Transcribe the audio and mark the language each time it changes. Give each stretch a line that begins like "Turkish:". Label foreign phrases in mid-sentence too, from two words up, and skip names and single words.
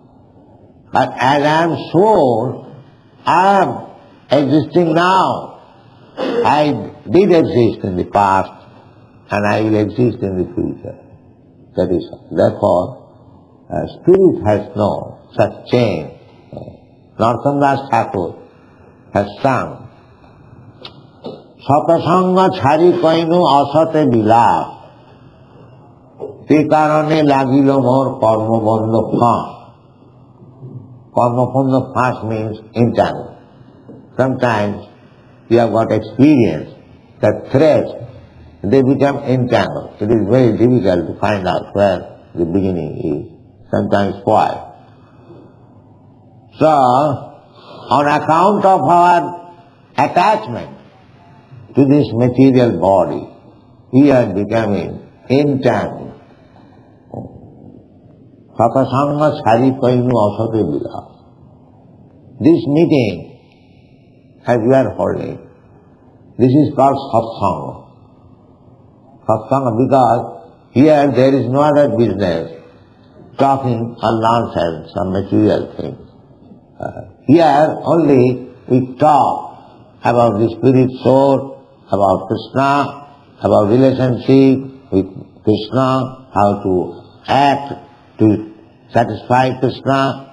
English: But as I am soul, I am existing now. I did exist in the past, and I will exist in the future. That is all. Therefore, spirit has no such change. Narottam Thakur has sung,
Bangla: সৎসঙ্গ ছাড়ি কৈনু অসতে বিলাপ তে কারণে লাগিল মোর কর্ম বন্ধ ফাঁস. কর্ম বন্ধ ফাঁস
English: means entangled. Sometimes you have got experience that threads, they become entangled. It is very difficult to find out where the beginning is. Sometimes spoiled. So, on account of our attachment to this material body, we are becoming entangled.
Bangla: সৎসঙ্গ ছাড়ি কৈনু অসতে বিলা.
English: This meeting, as we are holding, this is called satsanga. Satsanga because here there is no other business, talking or nonsense, some material things. Here only we talk about the spirit soul, about Krishna, about relationship with Krishna, how to act to satisfy Krishna.